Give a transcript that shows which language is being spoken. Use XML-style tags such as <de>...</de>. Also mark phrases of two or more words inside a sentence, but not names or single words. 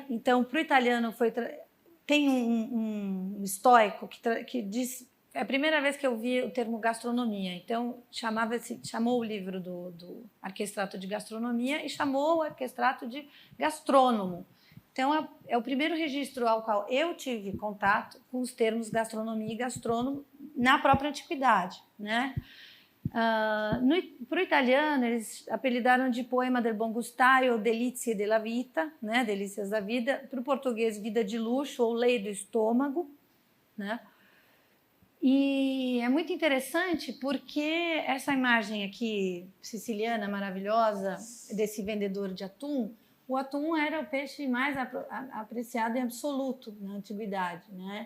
<pt>Então, para o italiano, tem um estoico que diz, é a primeira vez que eu vi o termo gastronomia, então chamou o livro do arquestrato de gastronomia e chamou o arquestrato de gastrônomo. Então, é o primeiro registro ao qual eu tive contato com os termos gastronomia e gastrônomo na própria antiguidade, né? Para o italiano, eles apelidaram de</pt> <it>poema del buon gustare</it> <pt>ou</pt> <it>delizie della vita,</it> <pt>né? Delícias da vida. Para o português, vida de luxo ou lei do estômago, né? E é muito interessante porque essa imagem aqui siciliana maravilhosa desse vendedor de atum, o atum era o peixe mais apreciado em absoluto na antiguidade, né?</pt>